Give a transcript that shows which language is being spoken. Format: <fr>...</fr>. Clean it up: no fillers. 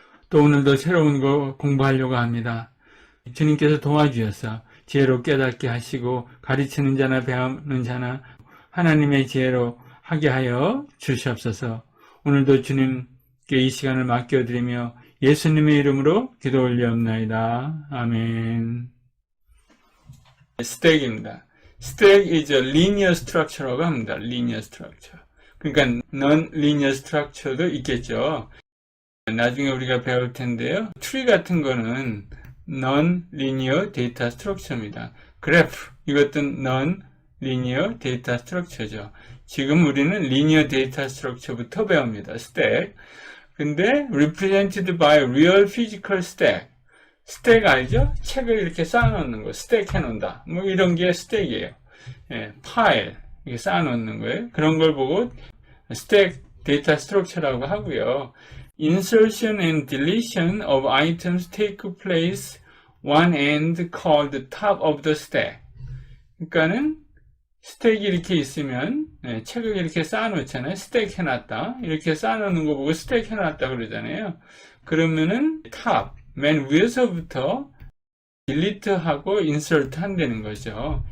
<ko>또 오늘도 새로운 거 공부하려고 합니다. 주님께서 도와주셔서 지혜로 깨닫게 하시고 가르치는 자나 배우는 자나 하나님의 지혜로 하게 하여 주시옵소서. 오늘도 주님께 이 시간을 맡겨드리며 예수님의 이름으로 기도 올리옵나이다. 아멘. 스택입니다.</ko> <en>Stack is a linear structure라고 합니다. linear structure.</en> <ko>그러니까 non-linear structure도 있겠죠. 나중에 우리가 배울 텐데요. 트리 같은 거는 non-linear data structure입니다. 그래프, 이것도 non-linear data structure죠. 지금 우리는 linear data structure부터 배웁니다.</ko> <en>stack.</en> <ko>근데</ko> <en>represented by real physical stack.</en> <ko>스택 알죠? 책을 이렇게 쌓아놓는 거, 스택 해놓는다. 뭐 이런 게 스택이에요. 파일, 이렇게 쌓아놓는 거예요. 그런 걸 보고 스택 데이터 스트럭처라고 하고요.</ko> <en>Insertion and deletion of items take place one end called top of the stack.</en> <ko>그러니까는 스택이 이렇게 있으면 책을 이렇게 쌓아놓잖아요. 스택 해놨다. 이렇게 쌓아놓는 거 보고 스택 해놨다 그러잖아요. 그러면은 탑, 맨 위에서부터 딜리트하고 인서트 한다는 거죠.</ko>